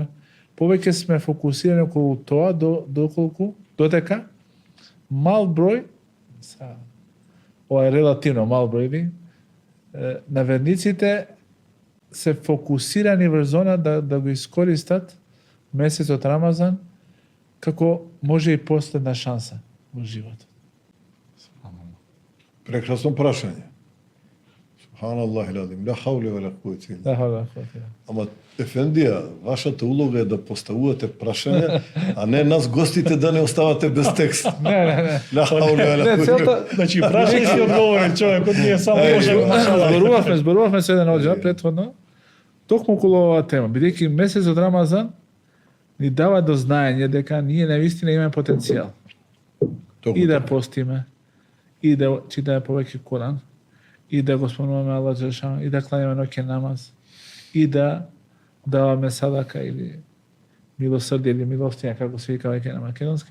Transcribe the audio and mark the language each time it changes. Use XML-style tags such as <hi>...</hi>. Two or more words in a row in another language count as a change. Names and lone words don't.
<mk>Повеќе сме фокусирани околу тоа додека мал број, ова е релативно мал број, на верниците се фокусирани врз зона да го искористат месецот Рамазан како може и последна шанса во животот. Прекрасно прашање.</mk> <ar>سبحان الله العظيم، لا حول ولا قوة إلا بالله.</ar> <mk>Ама ефендија, вашата улога е да поставувате прашања, а не нас гостите да не оставате без текст. Не.</mk> <ar>لا حول ولا قوة.</ar> <mk>Значи прашај си одговори човекот, ние само можеме зборувавме се еден оđа претходно токму околу оваа тема, бидејќи месецот Рамазан ни дава до знаење дека ние навистина имаме потенцијал. И да постиме, и да читаме повеќе Коран, и да го спомнуваме Аллах џелешан, и да кланяме ноќен намаз, и да даваме садака или милосрдие или милостинја, како се вика веќе на македонски.</mk>